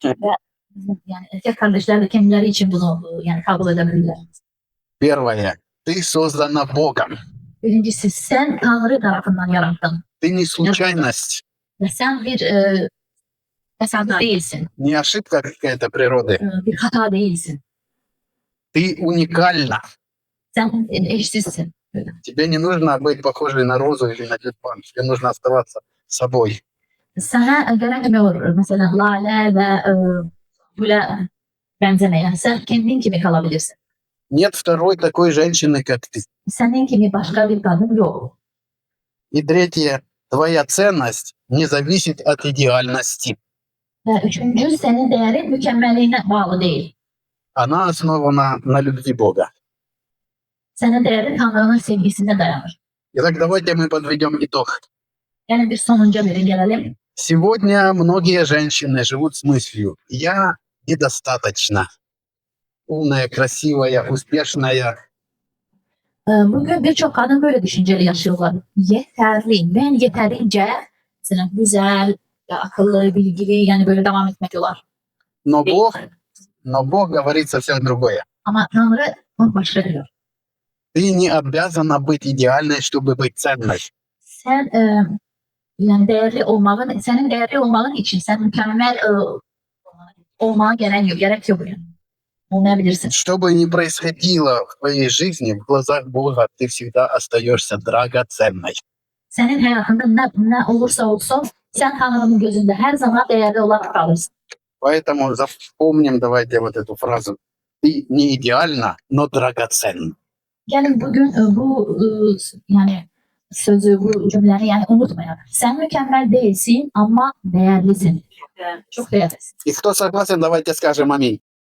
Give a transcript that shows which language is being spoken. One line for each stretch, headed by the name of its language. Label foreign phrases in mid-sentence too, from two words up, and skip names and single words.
Turkish: yani erkek kardeşler de kendileri için bunu yani kabul edebilirler.
Russian: Первое. Ты создана Богом.
Turkish: Birincisi sen Tanrı tarafından yarattın.
Russian: Ты не случайность,
Turkish: Ve sen bir tesadüf değilsin.
Russian: не ошибка какая-то природы.
Turkish: Bir hata değilsin.
Russian: Ты уникальна.
Turkish: Sen eşsizsin.
Russian: Тебе не нужно быть похожей на розу или на тюльпан. Тебе нужно оставаться собой.
Turkish: Sana gerekmiyor mesela lale ve böyle benzemeyen. Sen kendin gibi kalabilirsin.
Russian: Нет второй такой женщины, как ты.
Turkish: Senin gibi başka bir kadın yok.
Russian: И третье. Твоя ценность не зависит от идеальности.
Turkish: Ve üçüncü senin değerin mükemmelliğine bağlı değil.
Russian: Она основана на любви Бога.
Turkish: Senin değerin Tanrı'nın sevgisine dayanır.
Russian: Итак, давайте мы подведем итог.
Turkish: Yani bir sonunca bir gelelim.
Russian: Сегодня многие женщины живут с мыслью «я недостаточно». Умная, красивая, успешная.
Turkish: Bugün birçok kadın böyle düşünceli yaşıyorlar. Yeterli, ben yeterince mesela güzel, akıllı, bilgili yani böyle devam etmiyorlar.
Russian: Но Бог говорит совсем другое.
Turkish: Ama Tanrı başka diyor.
Russian: Ты не обязана быть идеальной, чтобы быть ценной.
Turkish: Sen yani senin değerli olmanın için sen mükemmel olmana gerek yok yani. Olmayabilirsin.
Russian: Что бы ни происходило в твоей жизни, в глазах Бога ты всегда остаешься драгоценной.
Turkish: Senin hayatında ne olursa olsun sen Tanrı'nın gözünde her zaman değerli olarak kalırsın.
Russian: Поэтому запомним, давайте вот эту фразу. Ты не идеальна, но драгоценна.
Turkish: Gelin bugün bu yani sözü, bu cümleleri yani unutmayalım. Sen mükemmel değilsin ama değerlisin. Çok değerlisin.
Russian: И кто согласен, давайте скажем аминь.